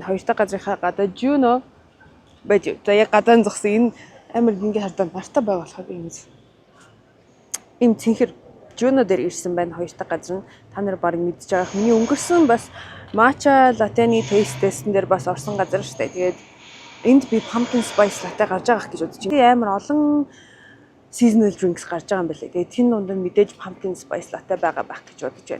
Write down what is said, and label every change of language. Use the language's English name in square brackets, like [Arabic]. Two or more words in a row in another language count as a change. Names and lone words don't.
[Mongolian] Хоёр дахь газрынхаа гадаа Juno байж. За яг гадаан зогсон энэ амар гингээ хардаа нартай байгаа болохоор ийм цэнхэр Juno дээр ирсэн байна. Хоёр дахь газар нь та нар баг мэдж байгаа. Миний өнгөрсөн бас [English] matcha latte- [Mongolian] ний [English] taste test- [Mongolian] эн дээр бас орсон газар шүү дээ. Тэгээд энд би [English] pumpkin spice latte [Mongolian] гарч байгаа гэж бодож байна. Амар олон [English] seasonal drinks [Mongolian] гарч байгаа юм байна. Тэгээд тэн дунд нь мэдээж [English] pumpkin spice latte [Mongolian] байгаа байх гэж бодож байна.